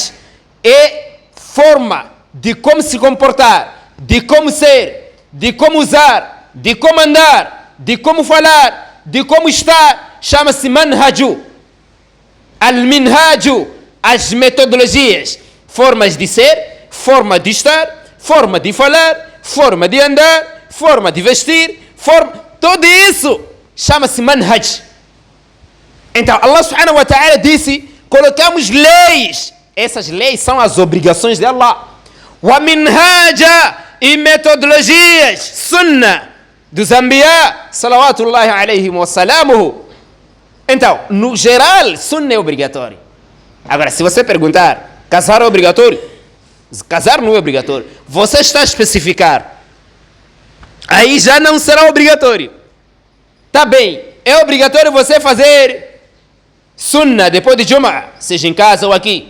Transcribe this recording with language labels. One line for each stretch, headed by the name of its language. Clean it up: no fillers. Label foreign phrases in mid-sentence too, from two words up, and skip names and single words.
Portuguese: Manhaj é forma de como se comportar, de como ser, de como usar, de como andar, de como falar, de como estar, chama-se manhaju. Al-minhaju, as metodologias, formas de ser, forma de estar, forma de falar, forma de andar, forma de vestir, tudo isso chama-se manhaj. Então Allah
Arabic: سبحانه وتعالى
Portuguese: disse, colocamos leis, essas leis são as obrigações de Allah.
Arabic: ومنهاجا,
Portuguese: e metodologias, sunnah dos anbiya,
Arabic: صلوات الله عليهم وسلامه.
Portuguese: Então, no geral, sunnah é obrigatório. Agora, se você perguntar, casar é obrigatório? Casar não é obrigatório. Você está a especificar. Aí já não será obrigatório. Tá bem, é obrigatório você fazer sunnah depois de Jum'ah, seja em casa ou aqui.